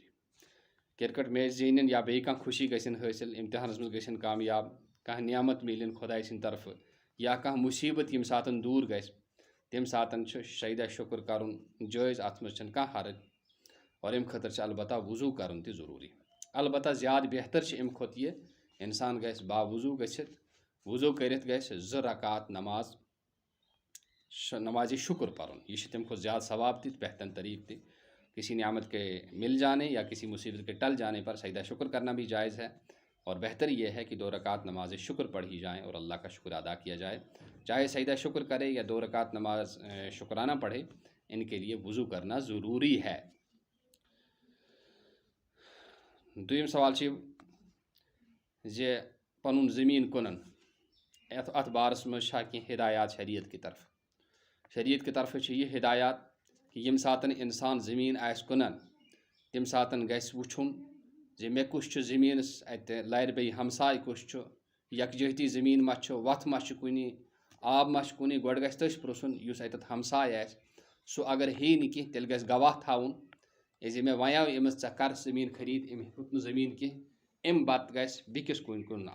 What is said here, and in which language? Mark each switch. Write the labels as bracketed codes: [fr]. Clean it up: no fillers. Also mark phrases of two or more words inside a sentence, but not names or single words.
[ks] کرکٹ میچ زیٖنِنۍ یا بیٚیہِ کانٛہہ خوشی گژھن حٲصِل، امتحانس منٛز گژھن کامیاب، کانٛہہ نعمت میلِن خۄداے سٕنٛدِ طرفہٕ یا کانٛہہ مُصیٖبت ییٚمہِ ساتہٕ دوٗر گژھِ، تَمہِ ساتہٕ چھُ سجدہ شُکر کرُن جٲیز، اتھ منٛز چھنہٕ کانٛہہ حرج اور امہِ خٲطرٕ چھُ البتہ وضوٗ کرُن تہِ ضروٗری۔ البتہ زیادٕ بہتر چھُ امہِ کھۄتہٕ یہِ انسان گژھِ باوضوٗ گٔژھِتھ، وضوٗ کٔرِتھ گژھِ 2 رکعات نماز شکر پرُن، یہ چھُ تمہِ کھۄتہٕ زیادٕ ثواب تہِ بہترین طریقہ تہِ۔ [ur] کسی نعمت کے مل جانے یا کسی مصیبت کے ٹل جانے پر سجدہ شکر کرنا بھی جائز ہے، اور بہتر یہ ہے کہ 2 رکعات نماز شکر پڑھی جائیں اور اللہ کا شکر ادا کیا جائے۔ چاہے سجدہ شکر کرے یا 2 رکعات نماز شکرانہ پڑھے، ان کے لیے وضو کرنا ضروری ہے۔ [ks] دویم سوال چھُ زِ پنُن زٔمیٖن کٕنُن، اتھ بارس منٛز چھا کینٛہہ ہدایات شریعت [ur] کی طرف۔ [ks] شریعت کی طرفہٕ چھِ یہِ ہدایات کہ ییٚمہِ ساتہٕ انسان زٔمیٖن آسہِ کٕنان، تمہِ ساتہٕ گژھِ وٕچھُن زِ مےٚ کُس چھُ زٔمیٖنس اتہِ لرِ بیٚیہِ ہمساے کُس چھُ، یکجہتی زٔمیٖن ما چھُ، وتھ ما چھِ کُنہِ، آب ما چھُ کُنہِ، گۄڈٕ گژھِ تٔژھۍ پرٛژھُن یُس اتٮ۪تھ ہمساے آسہِ، سُہ اگر ہیٚیہِ نہٕ کینٛہہ تیٚلہِ گژھِ گواہ تھاوُن زِ مےٚ وَنیٛاو أمِس ژےٚ کر زٔمیٖن خٔریٖد، أمۍ ہیوٚت نہٕ زٔمیٖن کینٛہہ، امہِ پتہٕ گژھِ بیٚکِس کُن کُن۔